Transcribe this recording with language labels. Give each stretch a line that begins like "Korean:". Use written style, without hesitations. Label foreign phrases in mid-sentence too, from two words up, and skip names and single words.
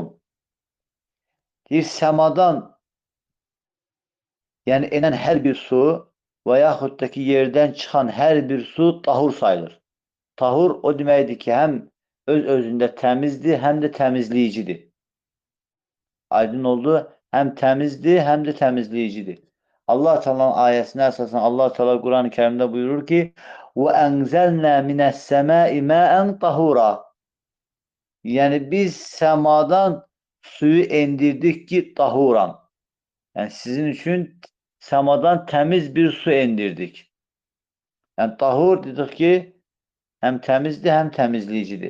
Azerbaijani: Deyir, səmadan, yəni enən hər bir su və yaxud da ki, yerdən çıxan hər bir su tahur sayılır. Tahur o deməkdir ki, həm öz-özündə təmizdir, həm də təmizləyicidir. Aydın oldu, həm təmizdir, həm də təmizləyicidir. Allah Teala'nın ayəsinə əsasən Allah Teala Quran-ı Kərimdə buyurur ki,
Arabic: وَأَنْزَلْنَا مِنَ السَّمَاءِ مَاءً طَهُورًا.
Azerbaijani: Yəni biz səmadan suyu endirdik ki, tahuran. Yəni sizin üçün səmadan təmiz bir su endirdik. Yəni tahur dedik ki, həm təmizdir, həm təmizləyicidir.